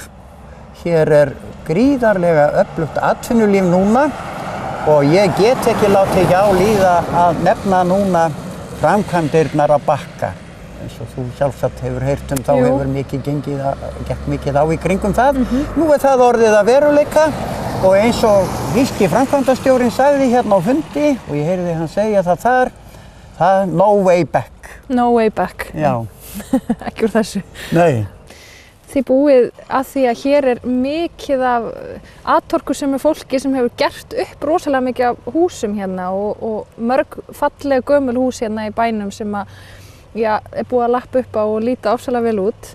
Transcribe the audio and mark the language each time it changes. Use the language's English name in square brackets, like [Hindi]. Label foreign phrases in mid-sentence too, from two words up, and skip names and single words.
[Icelandic] Hér gríðarlega öflugt atvinnulíf núna og ég get ekki látið hjá líða að nefna núna framkvæmdirnar á Bakka. Eins og þú sjálfsagt hefur heyrt þá hefur gekk mikið á í kringum það. Nú það orðið að veruleika. Og eins og þýski framkvæmdastjórinn sagði hérna á fundi og ég heyrði hann segja það [English] no way back. No way back. [Icelandic] Já. Ekki úr þessu. Nei. Þið búið að því að hér mikið af atorkusömu fólki sem hefur gert upp rosalega mikið af húsum hérna og mörg falleg gömul hús hérna í bænum sem búið að lappa upp á og líta ofsalega vel út.